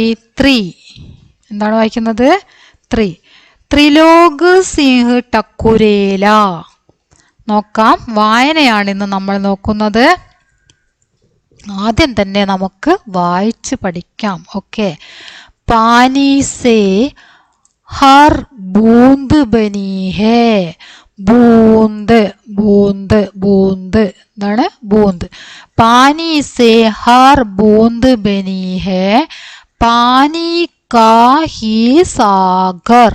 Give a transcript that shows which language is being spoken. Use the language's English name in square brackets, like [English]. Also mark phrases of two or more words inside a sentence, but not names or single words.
[Malayalam] ത്രീ. എന്താണ് വായിക്കുന്നത്? ത്രീ. ത്രിലോക് സിംഹ് ടക്കുരേല. നോക്കാം, വായനയാണ് ഇന്ന് നമ്മൾ നോക്കുന്നത്. ആദ്യം തന്നെ നമുക്ക് വായിച്ച് പഠിക്കാം. ഓക്കെ. [Hindi] पानी से हर बूंद बनी है. बूंद बूंद बूंद എന്താണ്? बूंद. पानी से हर बूंद बनी है. पानी का ही सागर.